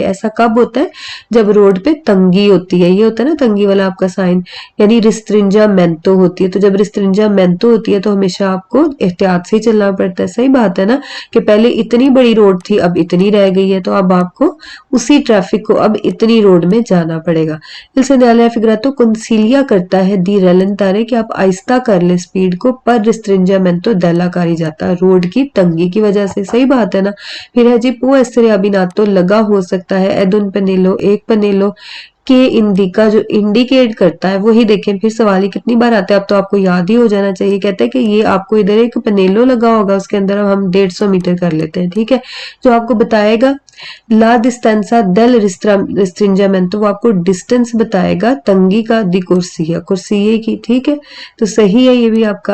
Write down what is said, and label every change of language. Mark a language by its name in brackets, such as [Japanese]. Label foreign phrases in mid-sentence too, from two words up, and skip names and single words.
[Hindi] ऐसा कब होता है, जब रोड पे तंगी होती है, ये होता है ना तंगी वाला आपका साइन, यानी रिस्ट्रिंजामेंटो होती है। तो जब रिस्ट्रिंजामेंटो होती है तो हमेशा आपको एहतियात से ही चलना पड़ता है। सही बात है ना, कि पहले इतनी बड़ी रोड थी अब इतनी रह गई है, तो अब आपको उसी ट्रैफिक को अब इतनी रोड में जाना पड़ेगा। [Italian] il segnale affigurato consiglia [Hindi] करता है [Italian] di rallentare [Hindi] कि आप आहिस्ता कर ले स्पीड को, पर [Italian] restringimento della carreggiata, [Hindi] रोड की तंगी की वजह से। सही बात है ना। फिर है जी [Italian] può essere abbinato, [Hindi] लगा हो सकता है, [Italian] ad un pannello, [Hindi] एक पनेलो [Italian] che indica, [Hindi] जो इंडिकेट करता है वही। देखें फिर सवाल ही कितनी बार आता है, अब तो आपको याद ही हो जाना चाहिए। कहते हैं कि ये आपको इधर एक पनेलो लगा होगा, उसके अंदर हम 150 मीटर कर लेते हैं, ठीक है, जो आपको बताएगा [Italian] la distanza del restringimento, [Hindi] वो आपको डिस्टेंस बताएगा तंगी का [Italian] di corsia, [Hindi] कुर्सिये की, ठीक है, तो सही है ये भी आपका।